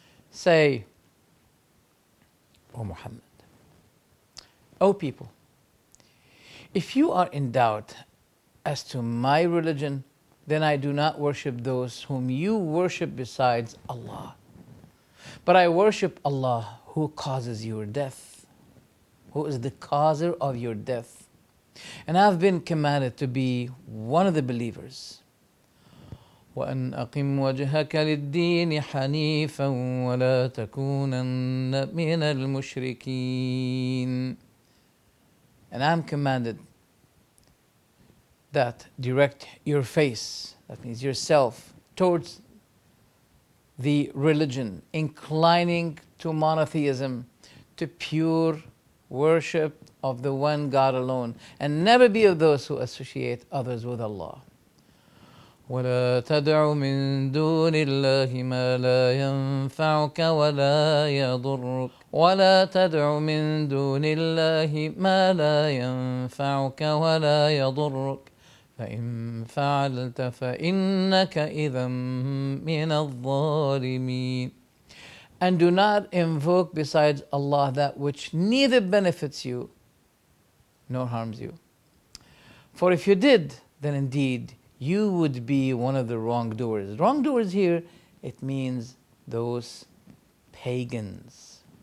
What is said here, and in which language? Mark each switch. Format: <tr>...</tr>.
<en>Say, O Muhammad, O people, if you are in doubt as to my religion, then I do not worship those whom you worship besides Allah. But I worship Allah who causes your death, who is the causer of your death. And I have been commanded to be one of the believers.</en> <ar>وأن أقم وجهك للدين حنيفا ولا تكونن من المشركين.</ar> <en>And I am commanded that direct your face, that means yourself, towards the religion, inclining to monotheism, to pure worship of the one God alone, and never be of those who associate others with Allah.</en> <ar>ولا تدع من دون الله ما لا ينفعك ولا يضرك ولا تدع من دون الله ما لا ينفعك ولا يضرك فإن فعلت فإنك إذا من الظالمين.</ar> <en>And do not invoke besides Allah that which neither benefits you nor harms you. For if you did, then indeed you would be one of the wrongdoers. Wrongdoers here, it means those pagans.</en>